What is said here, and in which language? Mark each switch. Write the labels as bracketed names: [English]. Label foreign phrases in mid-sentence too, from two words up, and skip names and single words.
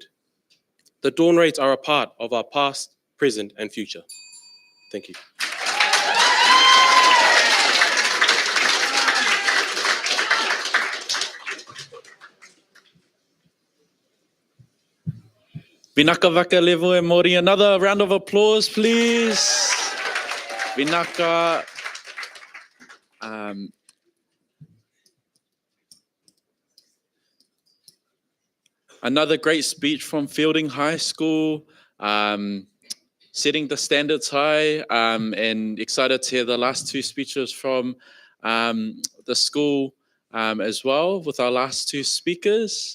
[English] The dawn raids are a part of our past, present, and future. Thank you. [Fijian] Vinaka vaka levo e mori. [English] Another round of applause, please. Vinaka. Another great speech from Fielding High School, setting the standards high, and excited to hear the last two speeches from the school as well with our last two speakers.